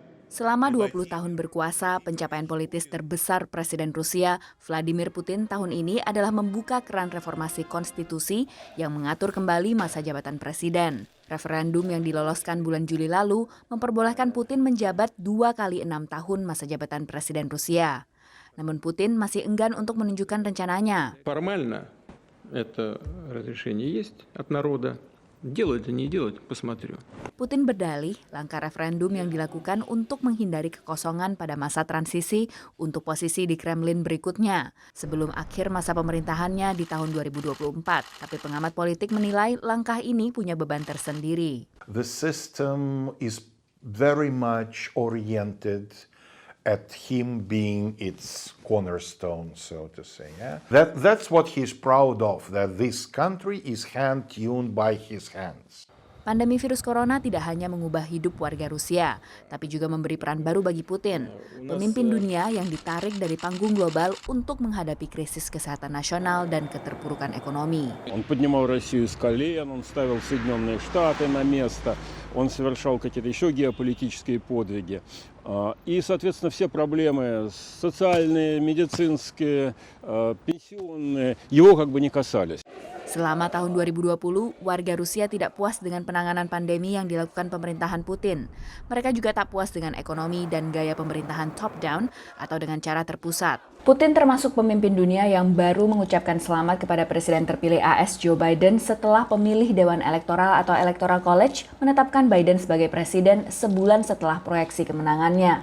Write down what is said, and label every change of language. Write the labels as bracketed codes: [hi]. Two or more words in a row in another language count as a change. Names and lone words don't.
[id] Selama 20 tahun berkuasa, pencapaian politis terbesar Presiden Rusia, Vladimir Putin tahun ini adalah membuka keran reformasi konstitusi yang mengatur kembali masa jabatan presiden. Referendum yang diloloskan bulan Juli lalu memperbolehkan Putin menjabat 2 kali 6 tahun masa jabatan presiden Rusia. Namun Putin masih enggan untuk menunjukkan rencananya. [ru] Формально это разрешение есть от народа. Делать или не делать, посмотрю. [id] Putin berdalih langkah referendum yang dilakukan untuk menghindari kekosongan pada masa transisi untuk posisi di Kremlin berikutnya sebelum akhir masa pemerintahannya di tahun 2024. Tapi pengamat politik menilai langkah ini punya beban tersendiri. [en] The system is very much oriented at him being its cornerstone, so to say. Yeah? That's what he's proud of, that this country is hand-tuned by his hands. [id] Pandemi virus corona tidak hanya mengubah hidup warga Rusia, tapi juga memberi peran baru bagi Putin, pemimpin dunia yang ditarik dari panggung global untuk menghadapi krisis kesehatan nasional dan keterpurukan ekonomi. [ru] Он поднимал Россию с колен, он ставил Соединенные Штаты на место, он совершал какие-то еще геополитические подвиги. И, соответственно, все проблемы социальные, медицинские, пенсионные его как бы не касались. [id] Selama tahun 2020, warga Rusia tidak puas dengan penanganan pandemi yang dilakukan pemerintahan Putin. Mereka juga tak puas dengan ekonomi dan gaya pemerintahan top-down atau dengan cara terpusat. Putin termasuk pemimpin dunia yang baru mengucapkan selamat kepada Presiden terpilih AS Joe Biden setelah pemilih Dewan Elektoral atau Electoral College menetapkan Biden sebagai presiden sebulan setelah proyeksi kemenangannya.